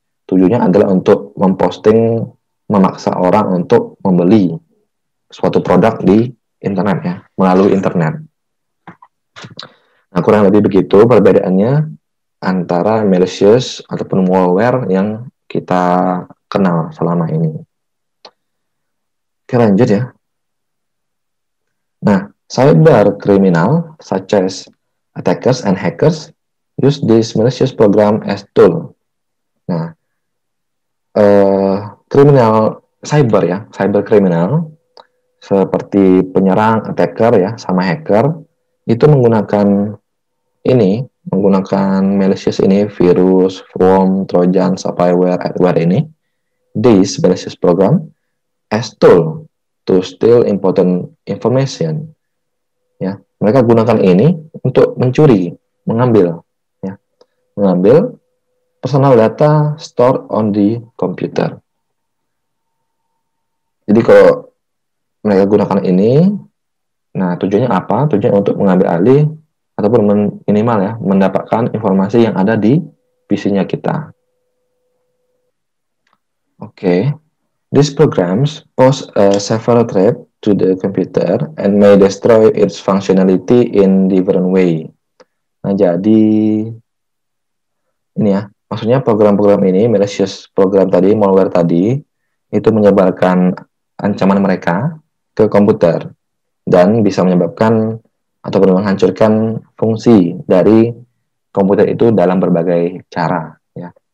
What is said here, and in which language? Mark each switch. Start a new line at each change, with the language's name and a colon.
Indonesian: Tujuannya adalah untuk memposting, memaksa orang untuk membeli suatu produk di internet ya, melalui internet. Nah, kurang lebih begitu perbedaannya antara malicious ataupun malware yang kita kenal selama ini. Oke, lanjut ya.
English: cyber criminal such as attackers and hackers use this malicious program as tool.
Indonesian: Nah, kriminal cyber ya, cyber kriminal seperti penyerang, attacker ya, sama hacker itu menggunakan malicious ini, virus, worm, trojan, spyware, adware ini,
English: this malicious program as tool to steal important information.
Indonesian: Ya, mereka gunakan ini untuk mencuri, mengambil
English: personal data stored on the computer.
Indonesian: Jadi kalau mereka gunakan ini, nah tujuannya apa? Tujuannya untuk mengambil alih ataupun minimal ya, mendapatkan informasi yang ada di PC-nya kita.
English: Oke, these programs pose a several threat to the computer and may destroy its functionality in different way.
Indonesian: Nah, jadi ini ya, maksudnya program-program ini, malicious program tadi, malware tadi, itu menyebarkan ancaman mereka ke komputer dan bisa menyebabkan ataupun menghancurkan fungsi dari komputer itu dalam berbagai cara. Ya.